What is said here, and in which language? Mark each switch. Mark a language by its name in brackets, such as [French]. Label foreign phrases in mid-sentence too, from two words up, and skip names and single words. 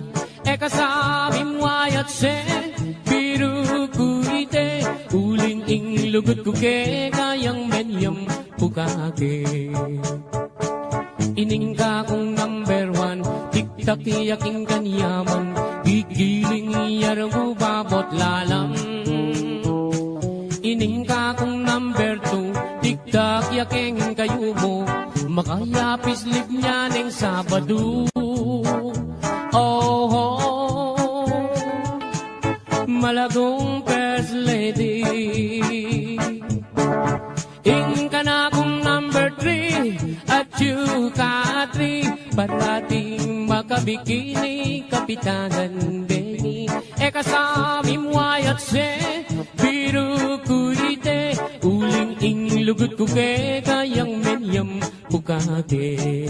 [Pampanga] Eka sabim wayat se, biru kuite, uling ing lugut kuke, kayang menyam pukake. Ining ka kong [English] number one, [Pampanga] tiktak yaking kanyaman, gigiling iyarang babot lalang. Ining ka kong [English] number two, [Pampanga] tiktak yaking kayo mo, makayapis lib niya ng Sabado. Oh, malagong [English] first lady. [Pampanga] Ing ka na kong [English] number three, [Pampanga] at you ka three, parating makabikini, kapitanan Benny. Eka samim wayat se, biru kuite, uling ing lugut kuke, kayang menyam pukate.